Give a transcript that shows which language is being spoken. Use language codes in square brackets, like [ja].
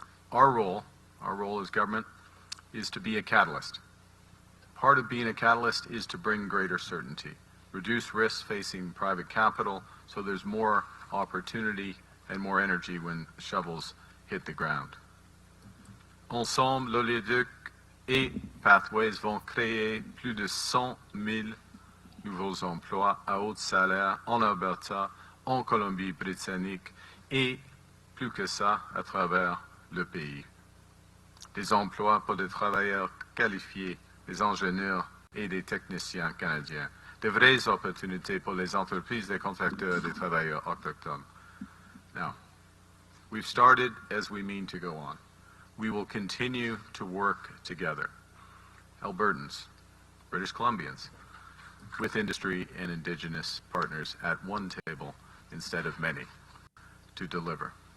[en] Our role as government is to be a catalyst. Part of being a catalyst is to bring greater certainty, reduce risks facing private capital so there's more opportunity and more energy when shovels hit the ground. [fr] Ensemble, l'oléoduc et Pathways vont créer plus de 100 000 nouveaux emplois à haut salaire en Alberta, en Colombie-Britannique et, plus que ça, à travers le pays. Des emplois pour des travailleurs qualifiés, des ingénieurs et des techniciens canadiens. De vraies opportunités pour les entreprises, des contracteurs et des travailleurs autochtones. [en] Now, we've started as we mean to go on. We will continue to work together, Albertans, British Columbians, with industry and Indigenous partners at one table instead of many, to deliver.